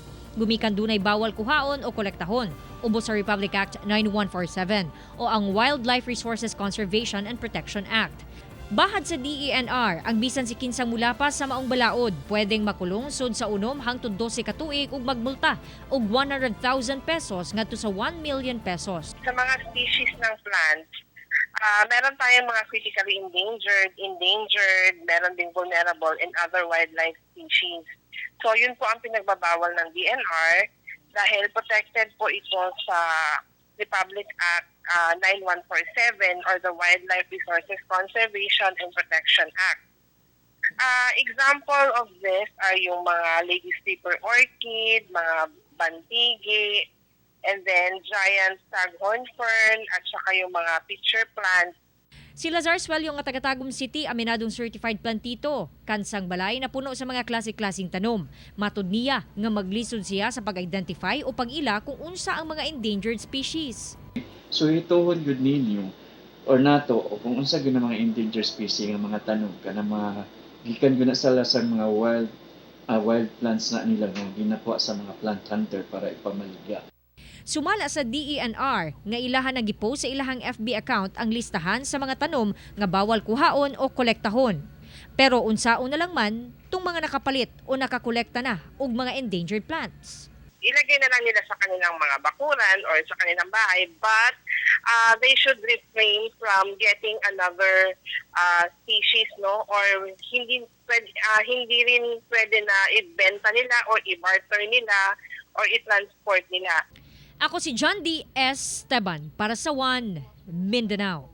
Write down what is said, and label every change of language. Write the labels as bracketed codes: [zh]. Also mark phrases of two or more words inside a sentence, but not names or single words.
[ceb] Gumikan dunay bawal kuhaon o kolektahon ubos sa Republic Act 9147 o ang Wildlife Resources Conservation and Protection Act. Bahad sa DENR, ang bisan si kinsang mula pa sa maong balaod, pwedeng makulong sud sa 1 hangtod 12 ka tuig ug magmulta og 100,000 pesos ngadto sa 1 million pesos. [tl] Sa mga species ng plants, meron tayong mga [en] critically endangered, [tl] meron ding [en] vulnerable and other wildlife species. [tl] So yun po ang pinagbabawal ng DENR dahil protected po ito sa Republic Act 9147 or the Wildlife Resources Conservation and Protection Act. [en] Example of this are [tl] yung mga lady sleeper orchid, mga bantigi, [en] and then giant staghorn fern, [tl] at saka yung mga [en] pitcher plants. [ceb] Si Lazar Suelyo nga taga-Tagum City, aminadong certified plantito. Kansang balay na puno sa mga klase-klaseng tanom. Matud niya nga maglisod siya sa pag-identify o pag-ila kung unsa ang mga [en] endangered species. [ceb] So ituhon gud ninyo or nato o kung unsa gyud ang mga [en] endangered species [ceb] nga mga tanom kana mga gikan gyud na sala sa mga [en] wild plants [ceb] na nila nga ginakuha sa mga [en] plant hunter [ceb] para ipamaligya. Sumala sa DENR nga ilahan na gipost sa ilahang FB account ang listahan sa mga tanom nga bawal kuhaon o kolektahon. Pero unsaon na lang man tung mga nakapalit o nakakolekta na og mga [en] endangered plants. [tl] Ilagay na lang nila sa kanilang mga bakuran or sa kanilang bahay, [en] but they should refrain from getting another species, no, or [tl] hindi rin pwede na ibenta nila or i-barter nila or i-transport nila. [ceb] Ako si John D. Esteban para sa One Mindanao.